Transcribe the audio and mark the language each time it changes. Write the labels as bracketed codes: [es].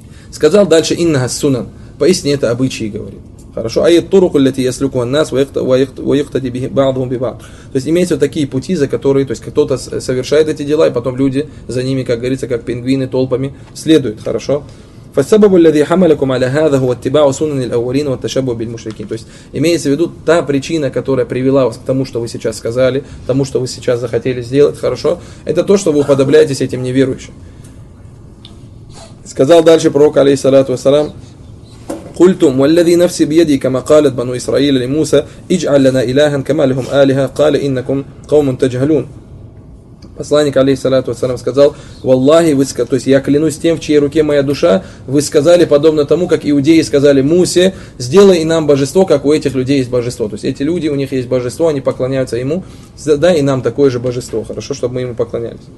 [ru] Сказал дальше: [ar] иннаха суннан. [ru] Поистине это обычаи, говорит. Хорошо? [ar] Айет туруку лати яслюку аннас ваихтади баадхум бибаад. [ru] То есть, имеются вот такие пути, за которые, то есть, кто-то совершает эти дела, и потом люди за ними, как говорится, как пингвины толпами следуют. Хорошо? [ar] فالسبب الذي حملكم على هذا هو اتباع سنن الاولين والتشبه بالمشركين. [ru] То есть, имеется в виду та причина, которая привела вас к тому, что вы сейчас сказали, тому, что вы сейчас захотели сделать, хорошо? Это то, что вы уподобляетесь этим неверующим. Сказал дальше пророк, алейхиссалату вассалам: [ar] قلتم والذي نفسي بيدي كما قالت بنو إسرائيل لموسى اجعل لنا إلها كما لهم آلهة قال إنكم قوم تجهلون. [ru] Посланник, алейхиссалату вассалям, сказал: «Валлахи, вы сказали, то есть я клянусь тем, в чьей руке моя душа, вы сказали подобно тому, как иудеи сказали Мусе, сделай нам божество, как у этих людей есть божество». То есть эти люди, у них есть божество, они поклоняются ему, дай и нам такое же божество, хорошо, чтобы мы ему поклонялись.